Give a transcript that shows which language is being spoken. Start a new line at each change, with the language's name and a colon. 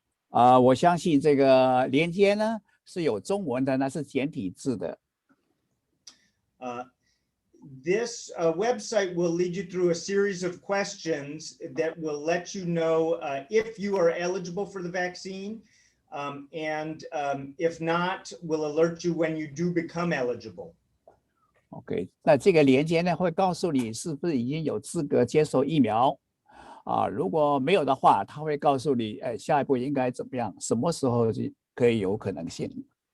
Chinese: 我相信这个连接呢是有中文的，那是简体字的。
English: This website will lead you through a series of questions that will let you know if you are eligible for the vaccine, and if not, will alert you when you do become eligible.
Chinese: OK， 那这个连接呢会告诉你是不是已经有资格接受疫苗如果没有的话，它会告诉你，下一步应该怎么样，什么时候可以有可能性。